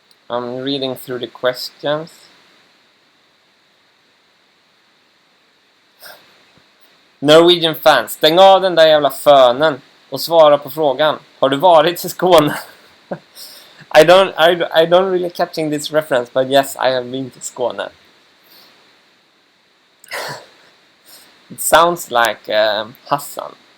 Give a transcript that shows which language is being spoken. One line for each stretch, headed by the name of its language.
English: I'm reading through the questions.
Swedish: Norwegian fans, stäng av den där jävla fönen och svara på frågan. Har du varit i Skåne?
English: I don't really catching this reference, but yes, I have been to Skåne. It sounds like Hassan.